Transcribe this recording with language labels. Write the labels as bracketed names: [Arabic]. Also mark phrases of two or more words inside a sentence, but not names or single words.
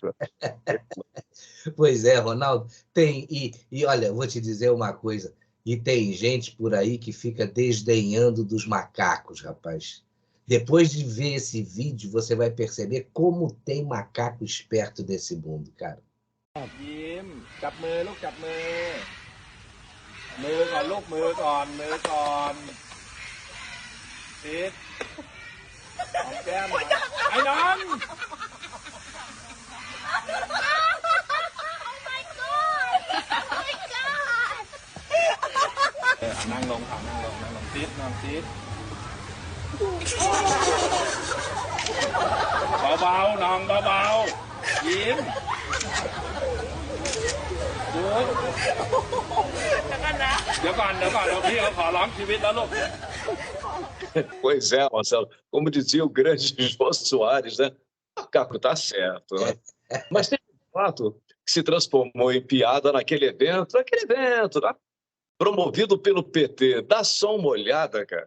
[Portuguese] Pois é, Ronaldo. Tem, e olha, eu vou te dizer uma coisa. E tem gente por aí que fica desdenhando dos macacos, rapaz. Depois de ver esse vídeo, você vai perceber como tem macaco esperto nesse mundo, cara. [Thai] ยิ้มจับมือลูกจับมือมือก่อนลูกมือก่อนมือก่อนติดหอมแก้มไอ้น้อง นั่งลงค่ะนั่งลงนั่งลงติดนั่งติดเบาๆน้องเบาๆยิ้มเดี๋ยวก่อนเดี๋ยวพี่เขาขอร้องชีวิตแล้วลูก [Portuguese] Pois é, Marcelo. Como dizia o grande Jô Soares, né? Macaco tá certo, né? Mas tem um fato que se transformou em piada naquele evento, né? Promovido pelo PT. Dá só uma olhada, cara.